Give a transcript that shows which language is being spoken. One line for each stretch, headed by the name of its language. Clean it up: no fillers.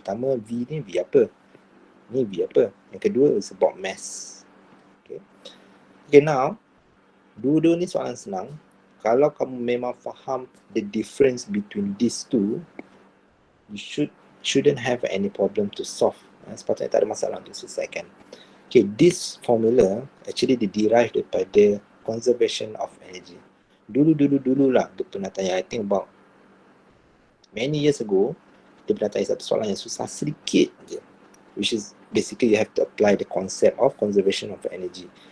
Malay: Pertama, V ni V apa? Ni V apa? Yang kedua
English: is about mass.
Malay: Okay. Okay, now dua-dua ni soalan senang.
English: Kalau kamu memang faham the difference between these two, you shouldn't have any problem to solve.
Malay: Sepatutnya tak ada masalah untuk selesaikan.
English: Okay, this formula actually derived daripada conservation of energy.
Malay: Dulu lah Dr. pernah tanya,
English: I think about many years ago,
Malay: dia pernah tanya satu soalan yang susah sedikit je,
English: which is basically you have to apply the concept of conservation of energy.